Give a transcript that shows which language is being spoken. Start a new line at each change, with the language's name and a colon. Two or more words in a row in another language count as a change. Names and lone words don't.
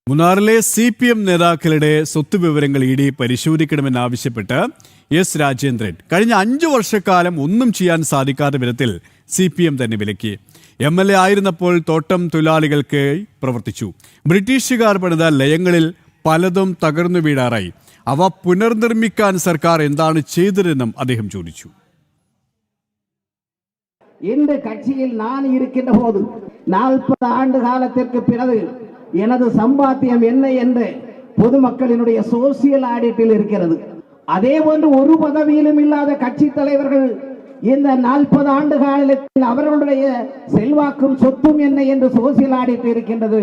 Malayalam: മൂന്നാറിലെ CPM നേതാക്കളുടെ സ്വത്ത് വിവരങ്ങൾ ഇഡി പരിശോധിക്കണമെന്നാവശ്യപ്പെട്ട് എസ് രാജേന്ദ്രൻ കഴിഞ്ഞ 5 വർഷക്കാലം ഒന്നും ചെയ്യാൻ സാധിക്കാത്ത വിധത്തിൽ CPM തന്നെ വിലക്കി. MLA ആയിരുന്നപ്പോൾ തോട്ടം തൊഴിലാളികൾക്ക് പ്രവർത്തിച്ചു. ബ്രിട്ടീഷുകാർ പണിത ലയങ്ങളിൽ പലതും തകർന്നു വീഴാറായി. അവ പുനർനിർമ്മിക്കാൻ സർക്കാർ എന്താണ് ചെയ്തതെന്നും അദ്ദേഹം ചോദിച്ചു.
Tamil: இந்த கட்சியில் நான் இருக்கின்ற போது 40 ஆண்டு காலத்திற்கு பிறகு எனது சம்பாத்தியம் என்ன என்று பொதுமக்களினுடைய
English: social auditil
Tamil: இருக்கிறது. அதே போன்று ஒரு பதவியிலும் இல்லாத கட்சி தலைவர்கள் இந்த 40 ஆண்டு காலத்தில் அவர்களுடைய செல்வாக்கும் சொத்தும் என்ன என்று
English: social audit
Tamil: இருக்கின்றது.